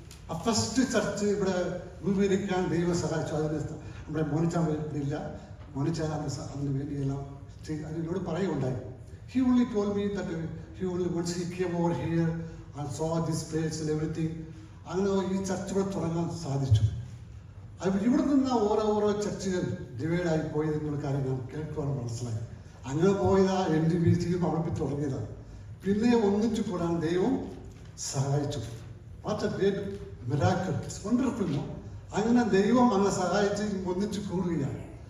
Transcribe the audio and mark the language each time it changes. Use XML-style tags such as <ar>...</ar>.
<ml>ആ first church ഇവിടെ രൂപീകരിക്കാൻ ദൈവം സഹായിച്ചു. അതിന് നമ്മുടെ മോനിച്ചാൻ ഇല്ല, മോനിച്ചാൻ അതിന് വേണ്ടിയെല്ലാം അതിനോട് പറയുകയുണ്ടായി.</ml> <en>He only told me that he only once he came over here and saw this place and everything.</en> <ml>അങ്ങനെ ഈ ചർച്ച് ഇവിടെ തുടങ്ങാൻ സാധിച്ചു. ഇവിടെ നിന്ന് ഓരോ ചർച്ചുകൾ ഡിവൈഡായി പോയത് എന്നുള്ള കാര്യം ഞാൻ കേൾക്കുവാൻ മനസ്സിലായി. അങ്ങനെ പോയതാ NDPCയും അവിടെ തുടങ്ങിയതാണ്. പിന്നെ ഒന്നിച്ചു കൂടാൻ ദൈവം സഹായിച്ചു.</ml> <en>What a great miracle, it's wonderful.</en> <ml>അങ്ങനെ ദൈവം അങ്ങനെ സഹായിച്ച് ഒന്നിച്ചു കൂടുകയാണ്.</ml>